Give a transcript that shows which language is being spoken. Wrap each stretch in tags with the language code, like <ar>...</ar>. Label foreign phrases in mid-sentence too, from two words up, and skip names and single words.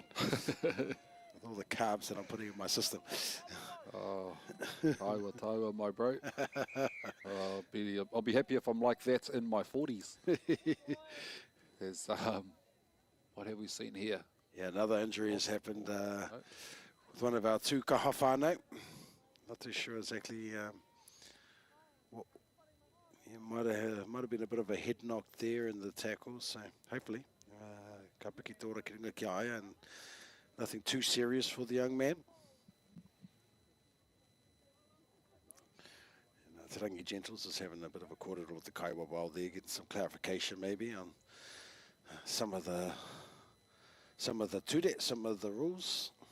<en>With all the carbs that I'm putting in my system. Oh, Taiwa, my bro. I'll be happy if I'm like that in my 40s. There's what have we seen here? Yeah, another injury has happened with one of our two</en> <mi>kaha whānau.</mi> <en>Not too sure exactly what. Might have been a bit of a head knock there in the tackle. So hopefully,</en> <mi>kapiki tōra ki runga ki aia,</mi> <en>and nothing too serious for the young man. Te Rangi Gentles is having a bit of a kōrero with the Kaiwa while there, getting some clarification maybe on some of the ture, some of the rules.</en>